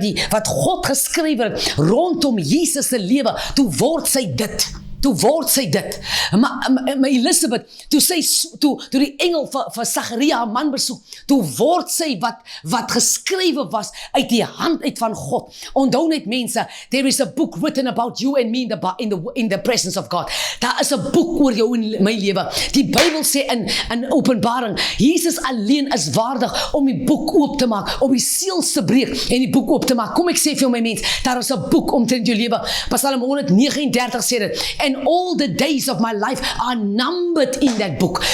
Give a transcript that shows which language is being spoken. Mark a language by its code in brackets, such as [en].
[af] wat God geskryf het, rondom Jesus se lewe, toe word sy dit, maar Elisabeth, toe die engel vir Sagaria haar man besoek, toe word sy wat geskrywe was uit die hand uit van God. Onthou net mense, [en] there is a book written about you and me in the presence of God. [af] Daar is 'n boek oor jou en my lewe. Die Bybel sê in Openbaring, Jesus alleen is waardig om die boek oop te maak, om die seels te breek en die boek oop te maak. Kom ek sê vir jou my mens, daar is 'n boek omtrent jou lewe. [en] Psalm 139 [af] sê dit, [en] and all the days of my life are numbered in that book.